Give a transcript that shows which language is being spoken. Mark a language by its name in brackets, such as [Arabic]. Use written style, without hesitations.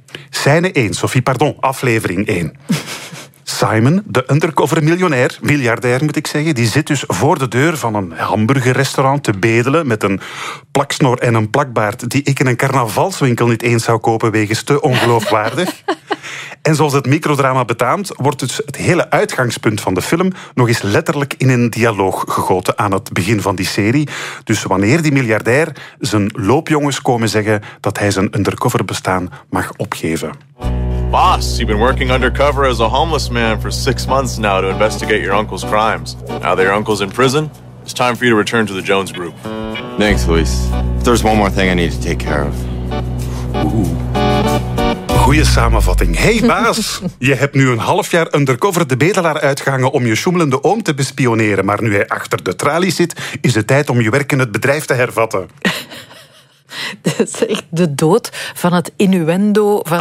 [Dutch] Scène 1, Sophie, pardon, aflevering 1. Simon, de undercover miljonair, miljardair moet ik zeggen, die zit dus voor de deur van een hamburgerrestaurant te bedelen met een plaksnor en een plakbaard die ik in een carnavalswinkel niet eens zou kopen wegens te ongeloofwaardig. En zoals het microdrama betaamt, wordt dus het hele uitgangspunt van de film nog eens letterlijk in een dialoog gegoten aan het begin van die serie. Dus wanneer die miljardair zijn loopjongens komen zeggen dat hij zijn undercover bestaan mag opgeven. [English] Boss, you've been working undercover as a homeless man for 6 months now to investigate your uncle's crimes. Now that your uncle's in prison, it's time for you to return to the Jones Group. Thanks, Luis. There's one more thing I need to take care of. [Dutch] Ooh. Goeie samenvatting. Hey baas, je hebt nu een half jaar undercover de bedelaar uitgehangen om je sjoemelende oom te bespioneren, maar nu hij achter de tralies zit, is het tijd om je werk in het bedrijf te hervatten. Dat is echt de dood van het innuendo, van